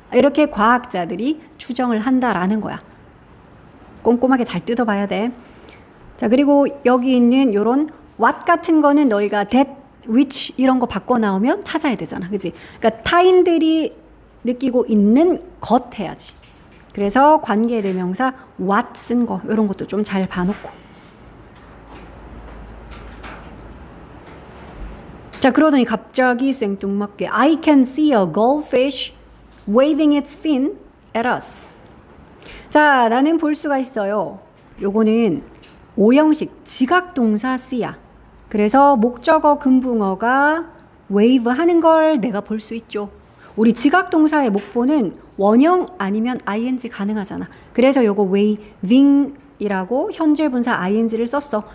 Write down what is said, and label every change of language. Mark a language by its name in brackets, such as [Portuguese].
[Korean] 이렇게 과학자들이 추정을 한다라는 거야. 꼼꼼하게 잘 뜯어봐야 돼. 자, 그리고 여기 있는 요런 what 같은 거는 너희가 that which 이런 거 바꿔 나오면 찾아야 되잖아. 그치? 그러니까 타인들이 느끼고 있는 것 해야지. 그래서 관계대명사 what 쓴 거 이런 것도 좀 잘 봐놓고. 자, 그러더니 갑자기 생뚱맞게 [English] I can see a goldfish waving its fin at us. [Korean] 자, 나는 볼 수가 있어요. 요거는 오형식 지각동사 C야. 그래서 목적어 금붕어가 wave 하는 걸 내가 볼 수 있죠. 우리 지각동사의 목보는 원형 아니면 ing 가능하잖아. 그래서 요거 waving이라고 현재 분사 ing를 썼어.